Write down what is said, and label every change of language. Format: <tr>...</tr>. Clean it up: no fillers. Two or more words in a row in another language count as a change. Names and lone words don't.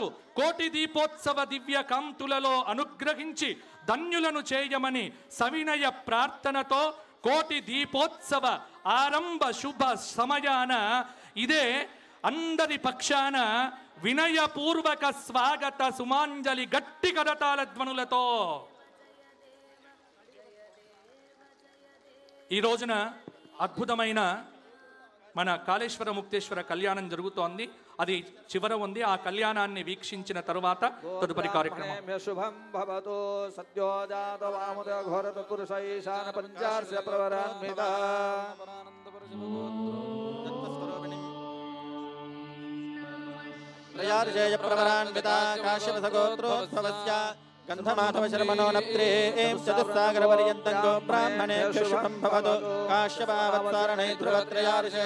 <te>కోటి దీపోత్సవ దివ్య కాంతులలో అనుగ్రహించి ధన్యులను చేయమని సవినయ ప్రార్థనతో కోటి దీపోత్సవ ఆరంభ శుభ సమయాన ఇదే అందరి పక్షాన వినయపూర్వక స్వాగత సుమాంజలి గట్టి కరతాళ ధ్వనులతో ఈ రోజున అద్భుతమైన మన కాళేశ్వర ముక్తేశ్వర కళ్యాణం జరుగుతోంది. అది చివర ఉంది. ఆ కళ్యాణాన్ని వీక్షించిన తరువాత తదుపరి కార్యక్రమం.</te> <sa>శుభం భవతు సత్యోజాత వాముద ఘోరత పురుష ఈశాన పంచార్ష ప్రవరాన్విత त्रयार्षेय प्रवरान्विता काश्यप सगोत्रोद्भवस्य गन्धमाधव शर्मणो नप्त्रे चतुस्सागरपर्यन्तं गो ब्राह्मणेभ्यो शुभं भवतु काश्यपावत्सारणे ध्रुवत्रयार्षेय</sa>